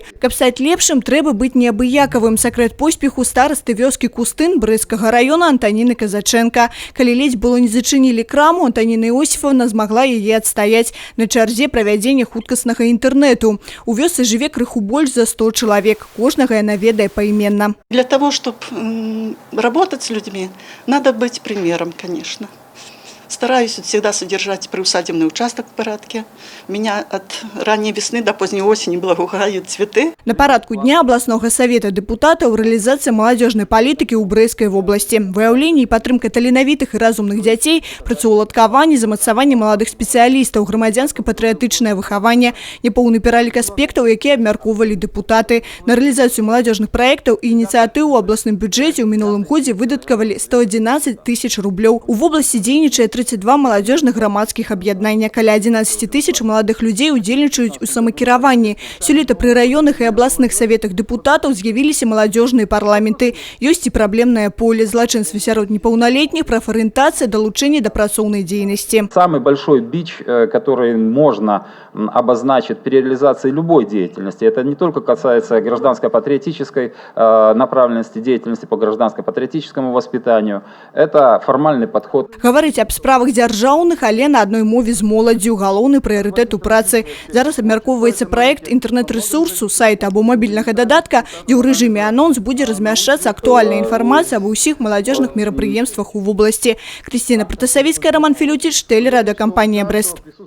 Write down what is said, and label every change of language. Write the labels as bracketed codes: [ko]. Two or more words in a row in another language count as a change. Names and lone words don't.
[be] Каб стаць лепшым, трэба быць неабыякавым. Сакрэт поспеху старасты вёскі Кустын Брэсцкага раёна Антаніны Казачэнка. Калі ледзь было не зачынілі краму, Антаніна Іосіфаўна змагла яе адстаяць на чарзе правядзення хуткаснага інтэрнэту. У вёсцы жыве крыху больш за 100 чалавек. Кожнага яна ведае паіменно. [ru] Для того, чтобы работать с людьми, надо быть примером, конечно. Стараюсь всегда содержать приусадебный участок в порядке. Меня от ранней весны до поздней осени благоухают цветы. [be] На парадку дня абласнога савета дэпутатаў рэалізацыя маладзёжнай палітыкі ў Брэсцкай вобласці. Выяўленне і падтрымка таленавітых і разумных дзяцей, працаўладкаванне, замацаванне маладых спецыялістаў, грамадзянска-патрыятычнае выхаванне, непоўны пералік аспектаў, якія абмяркоўвалі дэпутаты. На рэалізацыю маладзёжных праектаў і ініцыятыў у абласным бюджэце ў мінулым годзе выдаткавалі 111 тысяч рублёў. У вобласці дзейнічае 32 маладзёжных грамадскіх аб'яднання. Каля 11 тысяч маладых людзей удзельнічаюць у самакіраванні. Сёлета пры раённых і абласных саветах дэпутатаў з'явіліся маладзёжныя парламенты. Ёсць і праблемнае поле, злачынствы сярод непаўналетніх, прафарыентацыя, далучэнне да працоўнай дзейнасці. [ru] Самый большой бич, который можно обозначить при реализации любой деятельности, это не только касается гражданско-патриотической направленности деятельности по гражданско-патриотическому воспитанию, это формальный подход. Говорить об [be] справах дзяржаўных, але на одной мове з моладдзю, галоўны прыярытэт у працы. Зараз абмяркоўваецца праект інтэрнэт-рэсурсу, сайта або мабільнага дадатка, дзе ў рэжыме анонс будзе размяшчацца актуальная інфармацыя аб усіх маладзёжных мерапрыемствах у вобласці. Крысціна Протасавіцкая, Роман Філюціч, тэлерадыёкампанія «Брэст».